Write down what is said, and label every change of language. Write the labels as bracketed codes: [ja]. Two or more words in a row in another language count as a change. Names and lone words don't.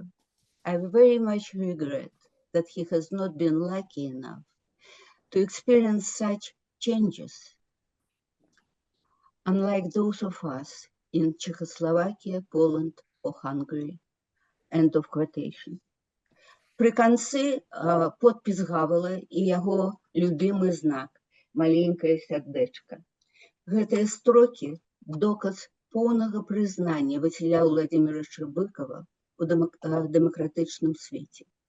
[en] I very much regret that he has not been lucky enough to experience such changes, unlike those of us in Czechoslovakia, Poland, or Hungary. End of quotation. [be] Пры канцы подпіс Гавела і яго любімы знак «Маленькае сярдэчка». Гэтыя строкі – доказ поўнага прызнання Васіля Владимировича Быкова ў дэмакратычным свеце.